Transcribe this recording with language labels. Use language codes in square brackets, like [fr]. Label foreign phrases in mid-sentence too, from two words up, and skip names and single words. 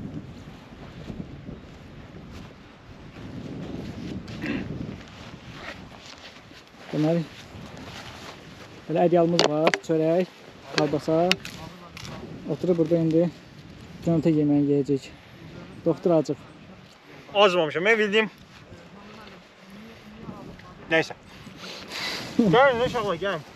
[az] Deməli, belə ədyalımız var, çörək, kalbasa. Oturub burada indi günorta yeməyi yeyəcək. Doktor acıq. Acmamışım, [tr] ben bildiğim. Neyse. Gel ne şaka gel.